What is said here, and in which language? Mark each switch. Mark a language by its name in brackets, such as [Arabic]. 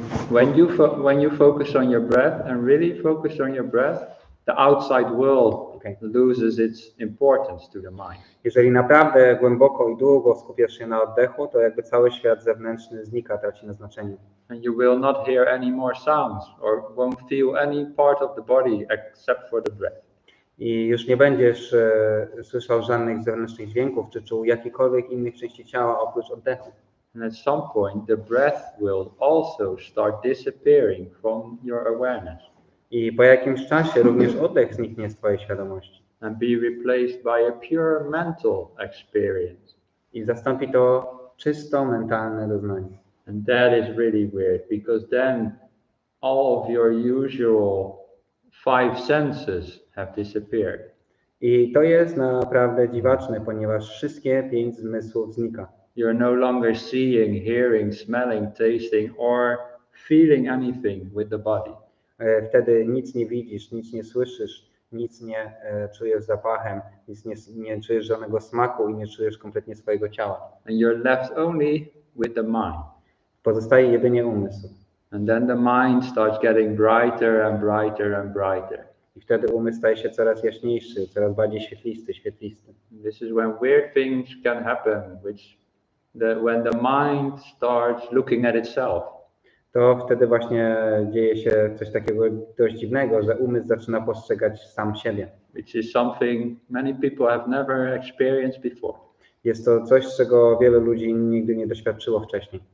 [English] When you focus on your breath and really focus on your breath, the outside world loses its importance to the mind. [Polish] Jeżeli naprawdę głęboko i długo skupiasz się na oddechu, to jakby cały świat zewnętrzny znika, traci na znaczeniu. [English] And you will not hear any more sounds or won't feel any part of the body except for the breath. [Polish] I już nie będziesz słyszał żadnych zewnętrznych dźwięków, czy czuł jakikolwiek innych części ciała oprócz oddechu. [English] And at some point the breath will also start disappearing from your awareness. [Polish] I po jakimś czasie również oddech zniknie z twojej świadomości. [English] And be replaced by a pure mental experience. [Polish] I zastąpi to czysto mentalne doznanie. [English] And that is really weird because then all of your usual 5 senses have disappeared. [Polish] I to jest naprawdę dziwaczne, ponieważ wszystkie 5 zmysłów znika. [English] You're no longer seeing, hearing, smelling, tasting or feeling anything with the body. [Polish] Wtedy nic nie widzisz, nic nie słyszysz, nic nie czujesz zapachem, nic nie czujesz żadnego smaku i nie czujesz kompletnie swojego ciała. [English] And you're left only with the mind. [Polish] Pozostaje jedynie umysł. [English] And then the mind starts getting brighter and brighter and brighter. [Polish] I wtedy umysł staje się coraz jaśniejszy, coraz bardziej świetlisty. [English] This is when weird things can happen, when the mind starts looking at itself. [Polish] To wtedy właśnie dzieje się coś takiego dość dziwnego, że umysł zaczyna postrzegać sam siebie. [English] Which is something many people have never experienced before. [Polish] Jest to coś, czego wielu ludzi nigdy nie doświadczyło wcześniej.